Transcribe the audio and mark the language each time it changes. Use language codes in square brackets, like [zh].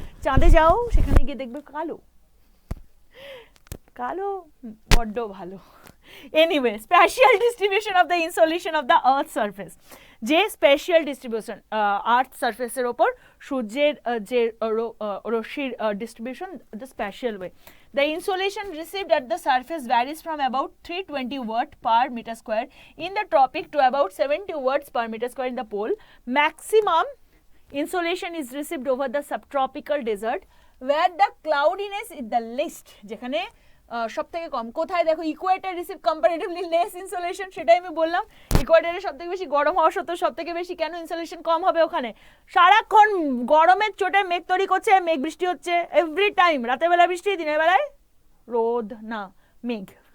[bn] চাঁদে যাও সেখানে গিয়ে দেখবে কালো, কালো বড্ড ভালো। [en] anyway, spatial distribution of the insolation of the earth surface, [bn] যে স্পেশাল ডিস্ট্রিবিউশন আর্থ সারফেসের ওপর সূর্যের যে রশ্মির distribution, [en] The spatial way. The insolation received at the surface varies from about 320 watt per meter square in the tropic to about 70 watts per meter square in the pole. Maximum insolation is received over the subtropical desert where the cloudiness is the least, [bn] যেখানে সব থেকে কম। কোথায় দেখো, [en] equator receive comparatively less insolation, [bn] সেটাই আমি বললাম। ইকুয়েটরে সব থেকে বেশি গরম হওয়া সত্ত্বেও সব থেকে বেশি কেন ইনসোলেশন কম হবে ওখানে? সারাক্ষণ গরমের চোটে মেঘ তৈরি করছে, মেঘ বৃষ্টি হচ্ছে এভরি টাইম, রাতের বেলা বৃষ্টি, দিনের বেলায় রোদ না মেঘ।